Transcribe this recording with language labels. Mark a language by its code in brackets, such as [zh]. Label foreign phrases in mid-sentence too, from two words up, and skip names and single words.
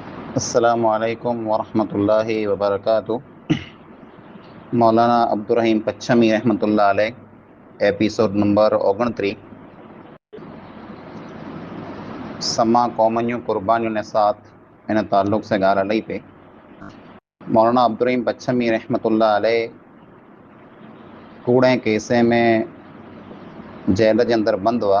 [ar] السلام عليكم ورحمة الله وبركاته. [sd] मौलाना अब्दुर्रहीम पच्छमी [ar] رحمة الله عليه [sd] एपिसोड नंबर 29 समा क़ौमनि क़ुर्बानियुनि ऐं साथ इन ताल्लुक़ से ॻाल्हि हलई पई। मौलाना अब्दुर्रहीम पच्छमी [ar] رحمة الله عليه [sd] कूड़े केसे में जेल जे अंदरि बंदि हुआ।